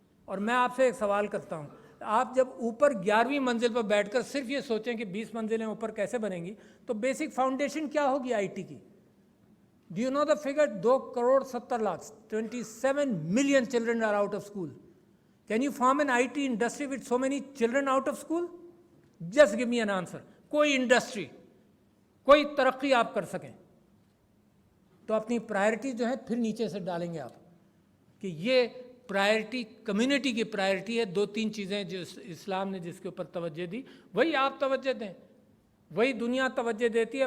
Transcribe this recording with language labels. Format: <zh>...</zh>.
<ur>اور میں آپ سے ایک سوال کرتا ہوں، آپ جب اوپر 11ویں منزل پر بیٹھ کر صرف یہ سوچیں کہ 20 منزلیں اوپر کیسے بنیں گی، تو بیسک فاؤنڈیشن کیا ہوگی IT کی؟</ur> <en>Do you know the figure?</en> <ur>2.70 crore</ur> <en>27 million children are out of school. Can you form an IT industry with so many children out of school? Just give me an answer.</en> <ur>کوئی industry, کوئی ترقی آپ کر سکیں تو اپنی priority جو ہے پھر نیچے سے ڈالیں گے آپ کہ یہ پرائرٹی کمیونٹی کی پرائرٹی ہے. 2-3 چیزیں جو اسلام نے جس کے اوپر توجہ دی وہی آپ توجہ دیں، وہی دنیا توجہ دیتی ہے.</ur>